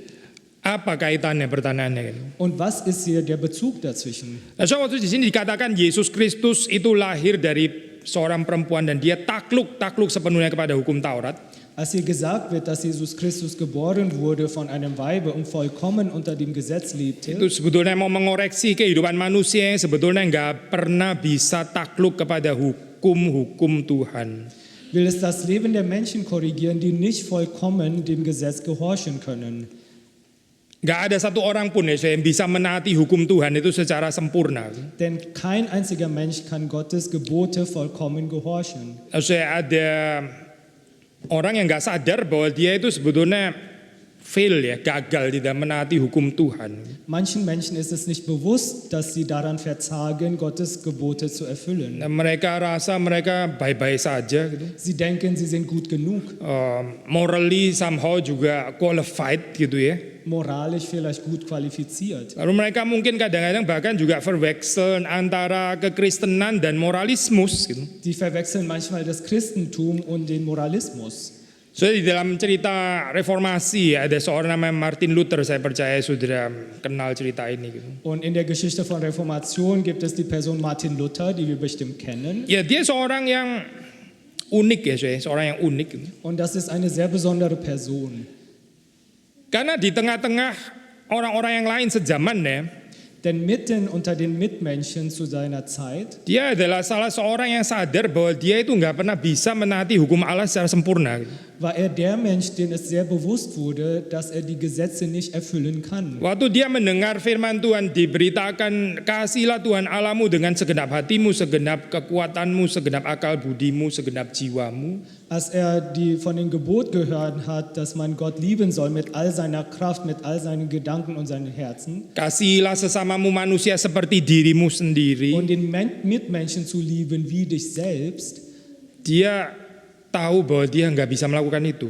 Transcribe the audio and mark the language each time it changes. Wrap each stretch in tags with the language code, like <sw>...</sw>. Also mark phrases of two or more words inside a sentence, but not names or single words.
<id>Apa kaitannya pertanyaannya?</id> <de>Und was ist hier der Bezug dazwischen?</de> <id>Nah, so waktu di sini dikatakan Yesus Kristus itu lahir dari seorang perempuan dan dia takluk sepenuhnya kepada hukum Taurat.</id> <de>Als hier gesagt wird, dass Jesus Christus geboren wurde von einem Weibe und vollkommen unter dem Gesetz lebte,</de> <id>Itu sebetulnya mau mengoreksi kehidupan manusia yang sebetulnya nggak pernah bisa takluk kepada hukum Tuhan.</id> <de>will es das Leben der Menschen korrigieren, die nicht vollkommen dem Gesetz gehorchen können.</de> <id>Nggak ada satu orang pun ya yang bisa menaati hukum Tuhan itu secara sempurna.</id> <de>Denn kein einziger Mensch kann Gottes Gebote vollkommen gehorchen.</de> <id>Also ada orang yang nggak sadar bahwa dia itu sebetulnya fail ya, gagal tidak menaati hukum Tuhan.</id> <de>Manchen Menschen ist es nicht bewusst, dass sie daran verzagen, Gottes Gebote zu erfüllen.</de> <id>Nah, mereka rasa mereka baik-baik saja gitu.</id> <de>Sie denken, sie sind gut genug,</de> <en>Morally somehow</en> <id>juga qualified gitu ya.</id> <de>moralisch vielleicht gut qualifiziert.</de> <id>Lalu mereka mungkin kadang-kadang bahkan juga verwechseln antara kekristenan dan moralismus gitu.</id> <de>Sie verwechseln manchmal das Christentum und den Moralismus.</de> <id>So di dalam cerita reformasi ada seorang namanya Martin Luther, saya percaya sudah kenal cerita ini gitu.</id> <de>Und in der Geschichte von Reformation gibt es die Person Martin Luther, die wir bestimmt kennen.</de> <id>Ya dia seorang yang unik ya, seorang yang unik gitu.</id> <de>Und das ist eine sehr besondere Person.</de> <id>Karena di tengah-tengah orang-orang yang lain sezamannya,</id> <de>Denn mitten unter den Mitmenschen zu seiner Zeit</de> <id>dia adalah salah seorang yang sadar bahwa dia itu nggak pernah bisa menaati hukum Allah secara sempurna.</id> <de>war er der Mensch, dem es sehr bewusst wurde, dass er die Gesetze nicht erfüllen kann.</de> <id>Waktu dia mendengar firman Tuhan diberitakan, kasihlah Tuhan Allahmu dengan segenap hatimu, segenap kekuatanmu, segenap akal budimu, segenap jiwamu.</id> <de>Als er von dem Gebot gehört hat, dass man Gott lieben soll mit all seiner Kraft, mit all seinen Gedanken und seinen Herzen</de> <id>Kasihlah sesamamu manusia seperti dirimu sendiri.</id> <de>und den Mitmenschen zu lieben wie dich selbst,</de> <id>Dia tahu bahwa dia nggak bisa melakukan itu.</id>